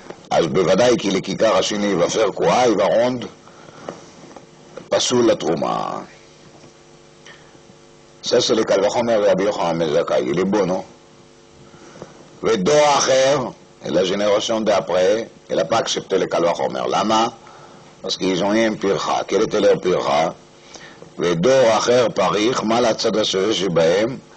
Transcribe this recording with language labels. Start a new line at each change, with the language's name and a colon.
Hebrew: אז בוודאי כי לכיכר השני
French: va faire quoi? Il va rendre pasoul la trouma. Ça c'est le קל וחומר רבי יוחנן בן זכאי, il est beau, non?
Hebrew: ודור אחר,
French: et la génération d'après, elle n'a pas accepté le קל וחומר.
Hebrew: למה?
French: parce qu'ils ont eu un pircha. quel était leur pircha?
Hebrew: ודור אחר פריך, מה לצד השווה שבהם?